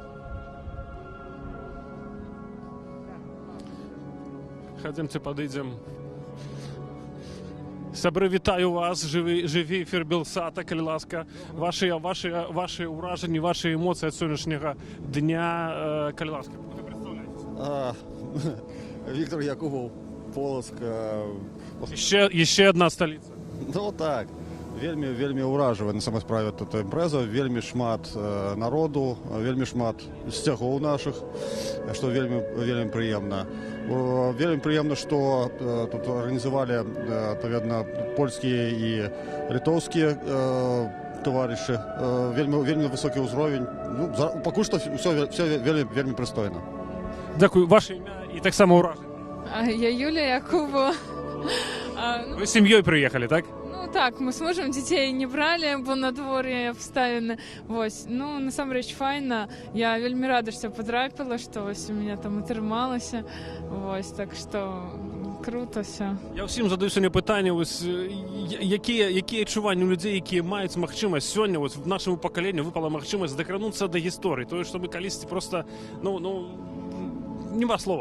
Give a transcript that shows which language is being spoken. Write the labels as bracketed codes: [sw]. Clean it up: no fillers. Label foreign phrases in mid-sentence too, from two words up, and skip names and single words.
[be] Хадземце падыдзем. Сябры, вітаю вас, жыві эфір Белсата, калі ласка. Вашы ўражанні, вашы эмоцыі ад сённяшняга дня, калі ласка. Віктор Якубов, Полоцк. [uk] Ще одна столиця. [be] Ну так, вельмі ўражвае на самой справе тут імпрэза, вельмі шмат народу, вельмі шмат сцягоў нашых, што вельмі прыемна. Вельмі прыемна, што тут арганізавалі адпаведна польскія і літоўскія таварышы. Вельмі высокі ўзровень. Ну, пакуль што ўсё вельмі прыстойна. [uk] Дякую. [be] Ваше імя і таксама ўражанне. Я Юлія Якубова. Вы з сям'ёй прыехалі, так? [ru] Ну так, мы с мужем детей не брали, бо на дворе обставины. Вось. [be] Ну, насамрэч файна. Я вельмі рада, што потрапила, што вось [ru] у меня там [be] атрымалася. Вось, так што [ru] круто все. [be] Я ўсім задаю сёння пытанне, вось, якія адчуванні у людзей, якія маюць магчымасць сёння, вось, в нашаму пакаленню выпала магчымасць дакрануцца да гісторыі, тое, што мы калісьці проста, нема словаў.